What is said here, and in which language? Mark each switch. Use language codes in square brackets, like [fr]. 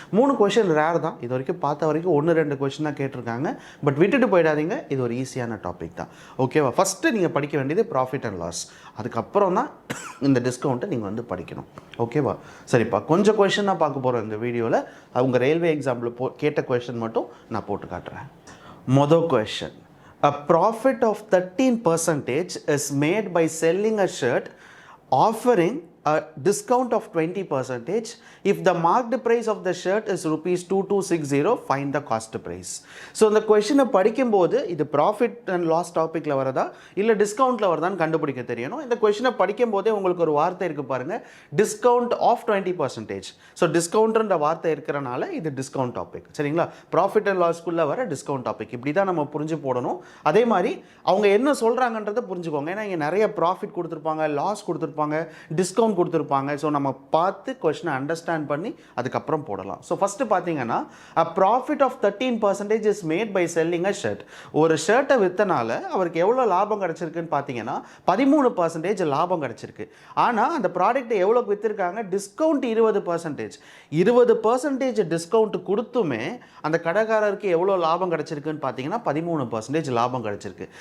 [ta] 3 question rare தான், இது வரைக்கும் பார்த்த வரைக்கும் 1-2 கொஷின் தான் கேட்டிருக்காங்க. பட் விட்டுட்டு போயிடாதீங்க, இது ஒரு ஈஸியான டாபிக் தான். ஓகேவா? ஃபஸ்ட்டு நீங்கள் படிக்க வேண்டியது ப்ராஃபிட் அண்ட் லாஸ், அதுக்கப்புறம் தான் இந்த டிஸ்கவுண்ட்டை நீங்கள் வந்து படிக்கணும். ஓகேவா? சரிப்பா, கொஞ்சம் கொஷின் தான் பார்க்க போகிறோம் இந்த வீடியோவில். அவங்க ரயில்வே எக்ஸாம்பிள் கேட்ட கொஷின் மட்டும் நான் போட்டு காட்டுறேன். [en] மொதல் question: A profit of 13% is made by selling a shirt offering a discount of 20%. If the marked price of the shirt is ₹2260, find the cost price. [ta] So இந்த கொஷினை படிக்கும்போது இது ப்ராஃபிட் அண்ட் லாஸ் டாப்பிக்கில் வரதா இல்லை டிஸ்கவுண்ட்டில் வரதான்னு கண்டுபிடிக்க தெரியணும். இந்த கொஷினை படிக்கும் போதே உங்களுக்கு ஒரு வார்த்தை இருக்குது பாருங்கள், [en] Discount of 20%. [ta] ஸோ டிஸ்கவுண்ட்ன்ற வார்த்தை இருக்கிறனால இது டிஸ்கவுண்ட் டாபிக். சரிங்களா? ப்ராஃபிட் அண்ட் லாஸ்க்குள்ளே வர டிஸ்கவுண்ட் டாபிக், இப்படி தான் நம்ம புரிஞ்சு போடணும். அதே மாதிரி அவங்க என்ன சொல்கிறாங்கன்றதை புரிஞ்சுக்கோங்க. ஏன்னா இங்கே நிறைய ப்ராஃபிட் கொடுத்துருப்பாங்க, லாஸ் கொடுத்துருப்பாங்க, டிஸ்கவுண்ட் கொடுத்துருப்பாங்க. ஸோ நம்ம பார்த்து கொஸ்டினை அண்டர்ஸ்டாண்ட் பண்ணி அதுக்கப்புறம் போடலாம். [en] so first [ta] பார்த்தீங்கன்னா [en] a profit of 13% is made by selling a shirt. [ta] ஒரு ஷர்ட்டை விற்றனால அவருக்கு எவ்வளோ லாபம் கிடச்சிருக்குன்னு பார்த்தீங்கன்னா 13% லாபம் கிடச்சிருக்கு. ஆனால் அந்த ப்ராடக்ட்டை எவ்வளோக்கு விற்றுருக்காங்க? டிஸ்கவுண்ட் 20%. 20% டிஸ்கவுண்ட் கொடுத்துமே அந்த கடைக்காரருக்கு எவ்வளோ லாபம் கிடச்சிருக்குன்னு பார்த்தீங்கன்னா 13% லாபம் கிடச்சிருக்கு.